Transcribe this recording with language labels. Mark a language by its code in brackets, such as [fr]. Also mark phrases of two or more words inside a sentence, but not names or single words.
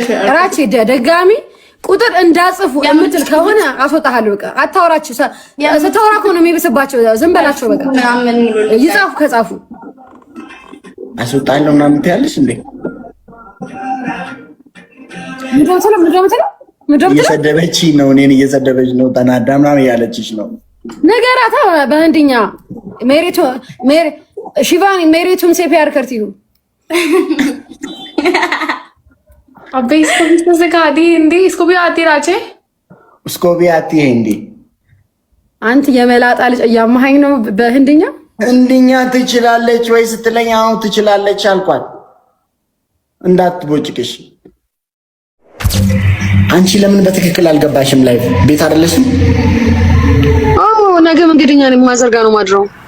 [am] ራቼ ደጋሚ ቁጥር እንዳጽፉ የምትል ከሆነ አስወጣሃለሁ። በቃ አታወራችሁ። ስታወራ እኮ ነው የሚብስባቸው። ዝም በላቸው በቃ። ይጻፉ ከጻፉ አስወጣለሁ ምናምን ትያለሽ እንዴ? እየሰደበች ነው፣ እኔን እየሰደበች ነው። ተናዳ ምናምን እያለችሽ ነው። ነገራታ በህንድኛ [hi] शिवानी मेरे तुमसे प्यार करती हूँ। अबे इसको भी तो सिखा दी हिंदी, इसको भी आती राचे? उसको भी आती है हिंदी। [am] አንተ የመላጣ ልጅ እያማኸኝ ነው በህንድኛ። ህንድኛ ትችላለች ወይ ስትለኝ አሁን ትችላለች አልኳት። እንዳትቦጭቅሽ አንቺ ለምን በትክክል አልገባሽም? ላይ ቤት አይደለሽም? አዎ ነገ መንገደኛ ነኝ። ማዘርጋ ነው ማድረው።